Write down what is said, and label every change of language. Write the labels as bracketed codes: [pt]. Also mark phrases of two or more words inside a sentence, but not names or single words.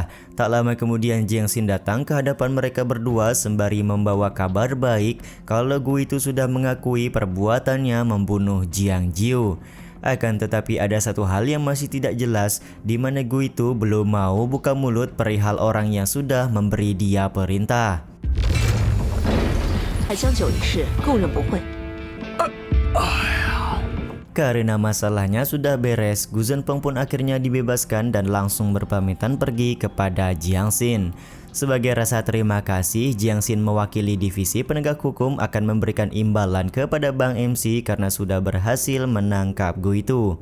[id] Tak lama kemudian Jiang Xin datang ke hadapan mereka berdua sembari membawa kabar baik kalau Gu itu sudah mengakui perbuatannya membunuh Jiang Jiu. Akan tetapi ada satu hal yang masih tidak jelas, di mana Gu itu belum mau buka mulut perihal orang yang sudah memberi dia perintah. [zh] 江九一事，供认不讳。 [id] Karena masalahnya sudah beres, Gu Zhenfeng pun akhirnya dibebaskan dan langsung berpamitan pergi kepada Jiang Xin. Sebagai rasa terima kasih, Jiang Xin mewakili divisi penegak hukum akan memberikan imbalan kepada Bang MC karena sudah berhasil menangkap Gu itu.